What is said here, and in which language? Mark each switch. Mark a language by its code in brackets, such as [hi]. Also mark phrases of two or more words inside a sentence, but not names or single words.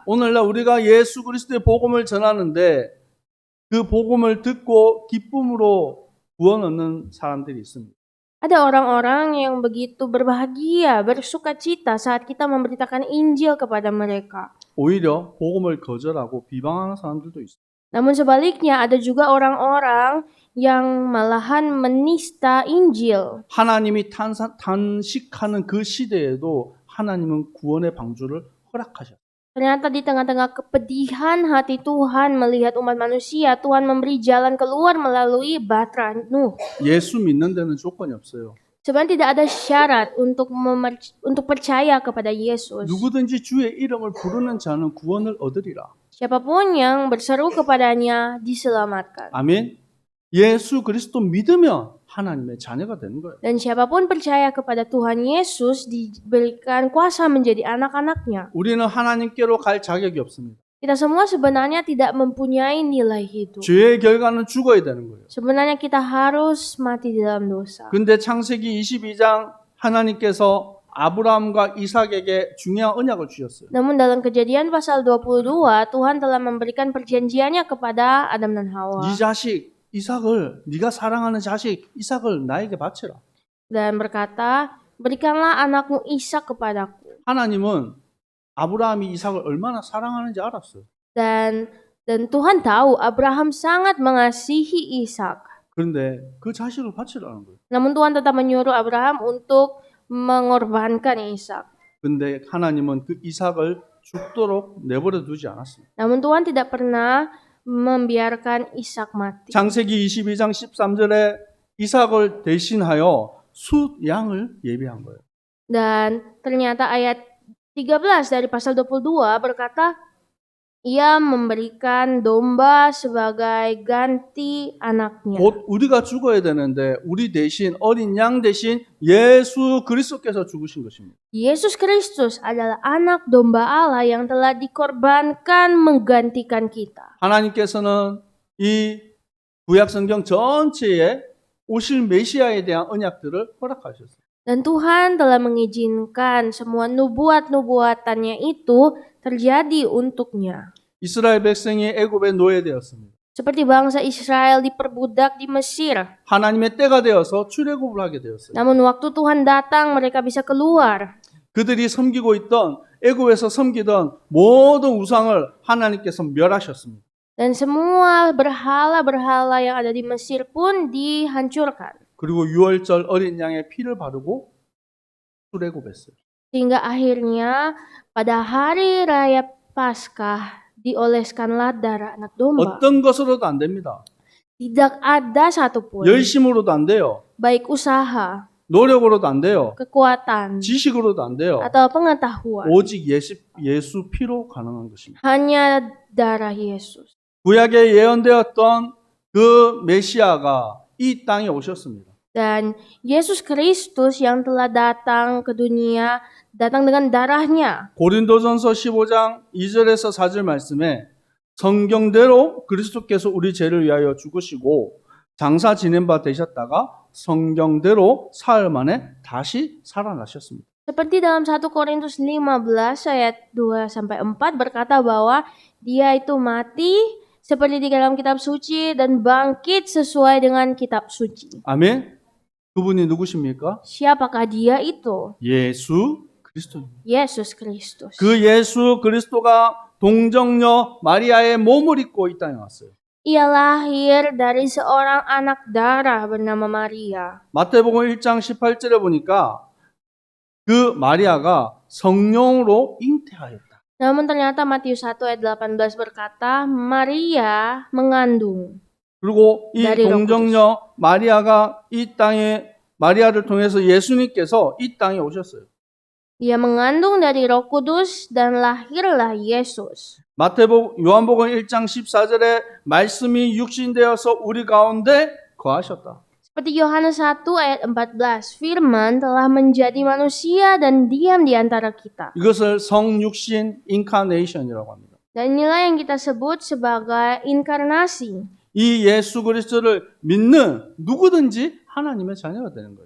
[ko] 오늘날 우리가 예수 그리스도의 복음을 전하는데 그 복음을 듣고 기쁨으로 구원 얻는 사람들이 있습니다. [id] Ada orang-orang yang begitu berbahagia, bersukacita saat kita memberitakan Injil kepada mereka. [ko] 오히려 복음을 거절하고 비방하는 사람들도 있어요. [id] Namun sebaliknya ada juga orang-orang yang malahan menista Injil. [ko] 하나님이 탄식하는 그 시대에도 하나님은 구원의 방주를 허락하셨어요. [id] Ternyata di tengah-tengah kepedihan hati Tuhan melihat umat manusia, Tuhan memberi jalan keluar melalui Batra Nuh. [ko] 예수 믿는 데는 조건이 없어요. [id] Sebenarnya tidak ada syarat untuk percaya kepada Yesus. [ko] 누구든지 주의 이름을 부르는 자는 구원을 얻으리라. [id] Siapapun yang berseru kepadanya diselamatkan. [ko] 아멘. 예수 그리스도 믿으면 하나님의 자녀가 되는 거예요. [id] Dan siapapun percaya kepada Tuhan Yesus diberikan kuasa menjadi anak-anaknya. [ko] 우리는 하나님께로 갈 자격이 없습니다. [id] Kita semua sebenarnya tidak mempunyai nilai hidup. [ko] 죄의 결과는 죽어야 되는 거예요. [id] Sebenarnya kita harus mati di dalam dosa. [ko] 근데 창세기 22장 하나님께서 아브라함과 이삭에게 중요한 언약을 주셨어요. [id] Namun dalam Kejadian pasal 22, Tuhan telah memberikan perjanjiannya kepada Adam dan Hawa. [ko] 이 자식 이삭을 네가 사랑하는 자식 이삭을 나에게 바쳐라. [id] Dan berkata, berikanlah anakmu Ishak kepadaku. [ko] 하나님은 아브라함이 이삭을 얼마나 사랑하는지 알았어요. [id] Dan Tuhan tahu Abraham sangat mengasihi Ishak. [ko] 그런데 그 자식을 바치라는 거예요. [id] Namun Tuhan tetap menyuruh Abraham untuk mengorbankan Ishak. [ko] 근데 하나님은 그 이삭을 죽도록 내버려 두지 않았습니다. [id] Namun Tuhan tidak pernah membiarkan Ishak mati. [ko] 창세기 22장 13절에 이삭을 대신하여 숫 양을 예비한 거예요. [id] Dan ternyata ayat 13 dari pasal 22 berkata, ia memberikan domba sebagai ganti anaknya. [ko] 곧 우리가 죽어야 되는데 우리 대신 어린 양 대신 예수 그리스도께서 죽으신 것입니다. [id] Yesus Kristus adalah anak domba Allah yang telah dikorbankan menggantikan kita. [ko] 하나님께서는 이 구약 성경 전체에 오실 메시아에 대한 언약들을 허락하셨어요. [id] Dan Tuhan telah mengizinkan semua nubuat-nubuatannya itu terjadi untuknya. [ko] 이스라엘 백성이 애굽에 노예되었습니다. [id] Seperti bangsa Israel diperbudak di Mesir. [ko] 하나님의 때가 되어서 출애굽을 하게 되었어요. [id] Namun waktu Tuhan datang mereka bisa keluar. [ko] 그들이 섬기고 있던 애굽에서 섬기던 모든 우상을 하나님께서 멸하셨습니다. [id] Dan semua berhala-berhala yang ada di Mesir pun dihancurkan. [ko] 그리고 유월절 어린 양의 피를 바르고 출애굽했어요. [id] Sehingga akhirnya pada hari raya Paskah dioleskanlah darah anak domba. [ko] 어떤 것으로도 안 됩니다. [id] Tidak ada satupun, [ko] 열심으로도 안 돼요. [id] baik usaha, [ko] 노력으로도 안 돼요. [id] kekuatan, [ko] 지식으로도 안 돼요. [id] atau pengetahuan. [ko] 오직 예수 피로 가능한 것입니다. [id] Hanya darah Yesus. [ko] 구약에 예언되었던 그 메시아가 이 땅에 오셨습니다. [id] Dan Yesus Kristus yang telah datang ke dunia, datang dengan darahnya. [ko] 고린도전서 15장 2절에서 4절 말씀에 성경대로 그리스도께서 우리 죄를 위하여 죽으시고 장사 지낸 바 되셨다가 성경대로 사흘 만에 다시 살아나셨습니다. [id] Seperti dalam 1 Korintus 15 ayat 2-4 berkata bahwa dia itu mati seperti di dalam kitab suci dan bangkit sesuai dengan kitab suci. [ko] 아멘. 그분이 누구십니까? [id] Siapakah dia itu? [ko] 예수 그리스도입니다. [id] Yesus Kristus. [ko] 그 예수 그리스도가 동정녀 마리아의 몸을 입고 이 땅에 왔어요. [id] Ia lahir dari seorang anak darah bernama Maria. [ko] 마태복음 1장 18절에 보니까 그 마리아가 성령으로 잉태하였다. [id] Namun ternyata Matius 1 ayat 18 berkata, Maria mengandung. [ko] 그리고 이 [id] dari Roh [ko] 동정녀 마리아가 이 땅에 마리아를 통해서 예수님께서 이 땅에 오셨어요. [id] Ia mengandung dari Roh Kudus dan lahirlah Yesus. [ko] 요한복음 1장 14절에 말씀이 육신되어서 우리 가운데 거하셨다. [id] Seperti Yohanes 1 ayat 14, Firman telah menjadi manusia dan diam di antara kita. [ko] 이것을 성육신 인카네이션이라고 합니다. [id] Dan inilah yang kita sebut sebagai inkarnasi. [ko] 이 예수 그리스도를 믿는 누구든지 하나님의 자녀가 되는 거예요.